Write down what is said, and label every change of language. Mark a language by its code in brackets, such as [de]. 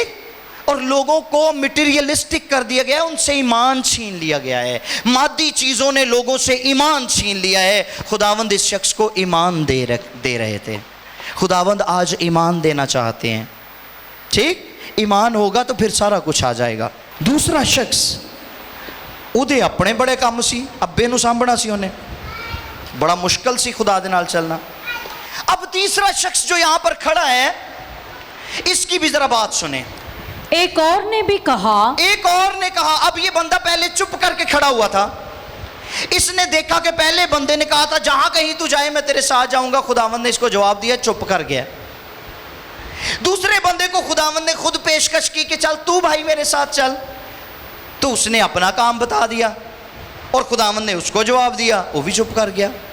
[ur] ٹھیک, اور لوگوں کو مٹیریلسٹک کر دیا گیا ہے, ان سے ایمان چھین لیا گیا ہے, مادی چیزوں نے لوگوں سے ایمان چھین لیا ہے. خداوند اس شخص کو ایمان دے رہے تھے. خداوند آج ایمان دینا چاہتے ہیں. ٹھیک, ایمان ہوگا تو پھر سارا کچھ آ جائے گا. [pa] دوسرا شخص اودے اپنے بڑے کام سی, ابے نو سامبھنا سی, انہیں بڑا مشکل سی خدا دے نال چلنا. [ur] اب تیسرا شخص جو یہاں پر کھڑا ہے اس کی بھی ذرا بات سنیں. ایک اور نے بھی کہا, اب یہ بندہ پہلے چپ کر کے کھڑا ہوا تھا. اس نے دیکھا کہ پہلے بندے نے کہا تھا جہاں کہیں تو جائے میں تیرے ساتھ جاؤں گا. خداوند نے اس کو جواب دیا, چپ کر گیا. دوسرے بندے کو خداوند نے خود پیشکش کی کہ چل تو بھائی میرے ساتھ چل, تو اس نے اپنا کام بتا دیا اور خداوند نے اس کو جواب دیا, وہ بھی چپ کر گیا.